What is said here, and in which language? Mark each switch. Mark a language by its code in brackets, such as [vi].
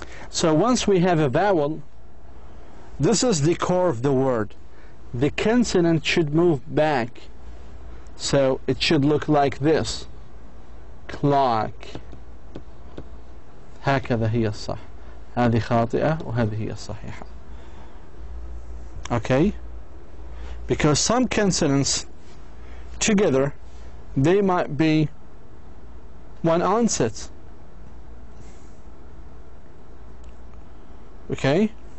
[en] So once we have a vowel, this is the core of the word. The consonant should move back. So it should look like this. Clock. [ar] هكذا هي الصح. هذه خاطئة وهذه هي الصحيحة. [en] Okay? Because some consonants together, they might be one onset. Okay?